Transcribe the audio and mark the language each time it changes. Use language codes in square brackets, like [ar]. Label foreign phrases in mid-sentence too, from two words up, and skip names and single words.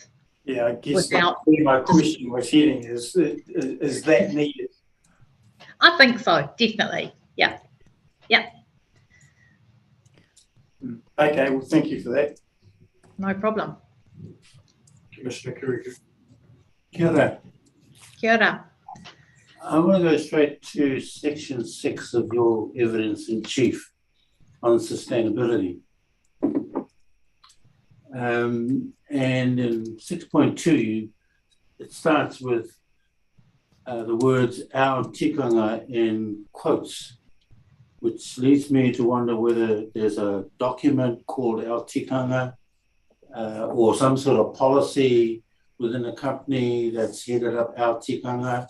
[en] Yeah, I guess my question was heading is that needed? I think so, definitely. Yeah. Okay, well, thank you for that. No problem. Commissioner Kurika. [mi] Kia ora. Kia ora. [en] I want to go straight to section 6 of your evidence in chief on sustainability. And in 6.2, it starts with the words "our tikanga" in quotes, which leads me to wonder whether there's a document called "our tikanga" or some sort of policy within a company that's headed up "our tikanga."